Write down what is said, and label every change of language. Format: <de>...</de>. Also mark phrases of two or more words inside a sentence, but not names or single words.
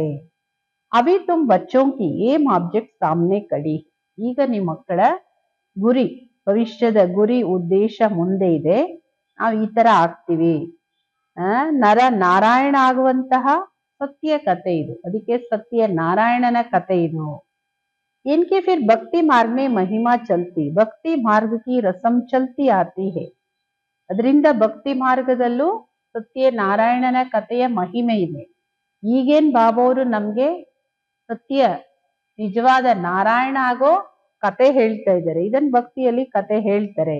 <hi>अभी तुम बच्चों की</hi> <en>aim object</en> <hi>सामने खड़ी.</hi> <kn>ಈಗ ನಿಮ್ಮ ಮಕ್ಕಳ ಗುರಿ, ಭವಿಷ್ಯದ ಗುರಿ ಉದ್ದೇಶ ಮುಂದೆ ಇದೆ. ನಾವು ಈ ತರ ಆಗ್ತೀವಿ. ನರ ನಾರಾಯಣ ಆಗುವಂತಹ ಸತ್ಯ ಕಥೆ ಇದು, ಅದಕ್ಕೆ ಸತ್ಯ ನಾರಾಯಣನ ಕಥೆ ಇದು.</kn> <hi>इनके फिर भक्ति मार्ग में महिमा चलती, भक्ति मार्ग की रसम चलती आती है.</hi> <kn>ಅದರಿಂದ ಭಕ್ತಿ ಮಾರ್ಗದಲ್ಲೂ ಸತ್ಯ ನಾರಾಯಣನ ಕಥೆಯ ಮಹಿಮೆ ಇದೆ. ಈಗೇನ್ ಬಾಬಾವರು ನಮ್ಗೆ ಸತ್ಯ ನಿಜವಾದ ನಾರಾಯಣ ಆಗೋ ಕತೆ ಹೇಳ್ತಾ ಇದ್ದಾರೆ, ಇದನ್ ಭಕ್ತಿಯಲ್ಲಿ ಕತೆ ಹೇಳ್ತಾರೆ.</kn>